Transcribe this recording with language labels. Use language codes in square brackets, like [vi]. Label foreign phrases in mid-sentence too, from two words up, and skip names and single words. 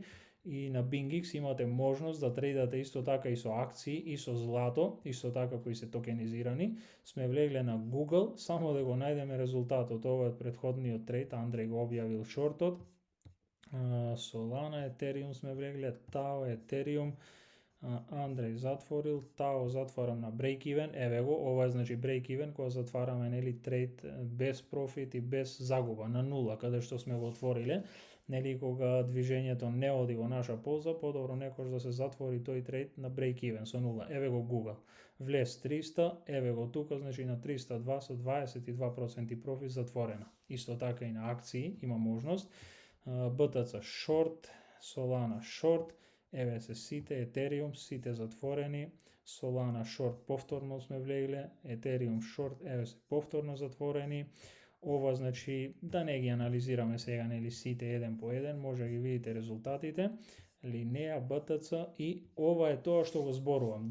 [mk] И на BingX имате можност да трейдате исто така и со акции, и со злато, исто така кои се токенизирани. Сме влегле на Google, само да го најдеме резултатот. Ова е предходниот трейд, Андреј го објавил шортот. Solana, Ethereum сме влегле, Tao, Ethereum, Андреј затворил, Tao затварам на break-even, еве го, ова е значи break-even, кога затвараме нели трейд без профит и без загуба, на нула, каде што сме го отвориле. Нели кога движењето не оди во наша полза, подобро некош да се затвори тој трейд на break-even со нула. Еве го Google. Влез 300, еве го тука, значи на 302 со 22% профит затворена. Исто така и на акции има можност. [en] BTC short, Solana short, [mk] еве се сите, Ethereum сите затворени, Solana short повторно сме влегле, Ethereum short, еве се повторно затворени. Ова значи да не ги анализираме сега нели сите еден по еден, може да ги видите резултатите. Linea, BTC и ова е тоа што го зборувам.